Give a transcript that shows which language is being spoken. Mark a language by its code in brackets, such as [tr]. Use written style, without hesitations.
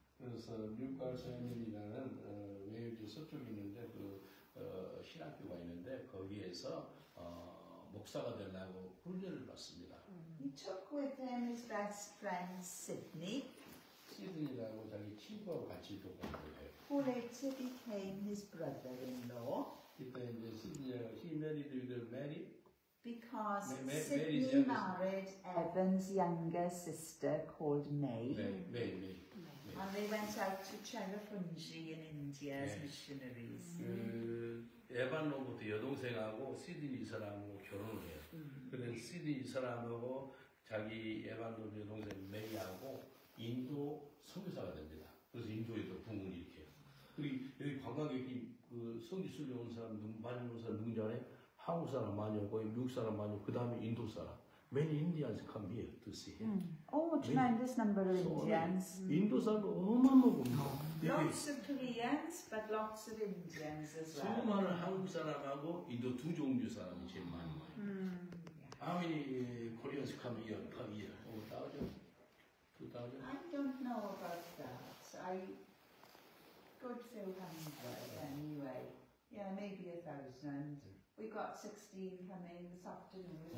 [ko] 그래서 뉴카슬이라는 웨일즈 서쪽에 있는데 그 신학교가 있는데 거기에서 목사가 되려고 훈련을 받습니다. [en] He took with him his best friend Sidney, [ko] 시드니라고 자기 친구하고 같이 교육을 해요. [en] who later became his brother-in-law, [ko] 이때 이제 시드니가 [en] he married with Mary. because Mary's Sidney youngest- married Evan's younger sister called May. May. And they went out to Cherrapunji in India as missionaries. [ko] 그 에반로부터 여동생하고 시드니 이 사람하고 결혼을 해요. 그래서 시드니 이 사람하고 자기 에반로 여동생 메이하고 인도 선교사가 됩니다. 그래서 인도에도 부흥을 일으켜요. 그리고 여기 관광객이 그 성지 순례 온 사람 많이 온 사람 누군지 알아요? 한국 사람 많이 오고 미국 사람 많이 오고 그 다음에 인도 사람. [en] Many Indians come here to see him. Oh, a tremendous number of Indians. [ko] 인도 사람도 어마어마합니다. [en] Lots of Koreans, but lots of Indians as well. [ko] 수많은 한국 사람하고 인도 두 종류 사람이 제일 많이 와요. [en] How many Koreans come here per year? 1,000? 2,000? I don't know about that. Good few hundred anyway. Yeah, maybe 1,000. We got 16 coming this afternoon.